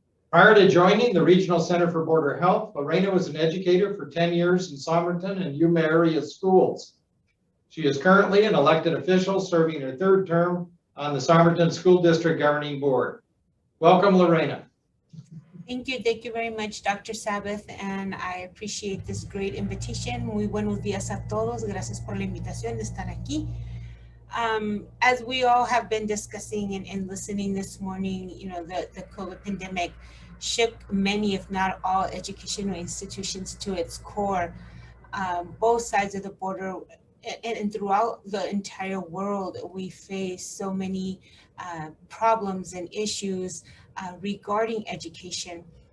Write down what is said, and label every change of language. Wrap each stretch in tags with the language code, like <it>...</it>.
<en>Prior to joining the Regional Center for Border Health, Lorena was an educator for 10 years in Somerton and Yuma area schools. She is currently an elected official serving her third term on the Somerton School District Governing Board. Welcome, Lorena. Thank you very much, Dr. Sabbath, and I appreciate this great invitation.</en> <es>Muy buenos días a todos. Gracias por la invitación de estar aquí.</es> <en>As we all have been discussing and listening this morning, you know, the COVID pandemic shook many, if not all, educational institutions to its core. Both sides of the border and throughout the entire world, we face so many problems and issues regarding education.</en>